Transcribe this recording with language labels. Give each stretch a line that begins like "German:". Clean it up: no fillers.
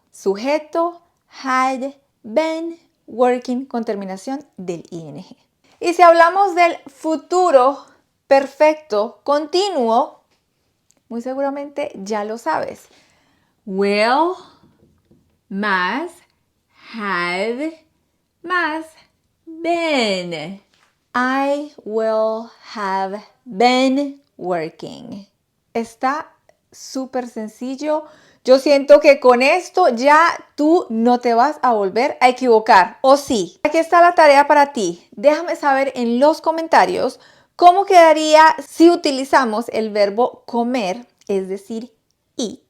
Spanish: Sujeto
English: had been working
Spanish: con terminación del ing. Y si hablamos del futuro perfecto continuo, muy seguramente ya lo sabes.
English: Will más have más been. I will have been working.
Spanish: Está súper sencillo. Yo siento que con esto ya tú no te vas a volver a equivocar, ¿o sí? Aquí está la tarea para ti. Déjame saber en los comentarios cómo quedaría si utilizamos el verbo comer, es decir, eat.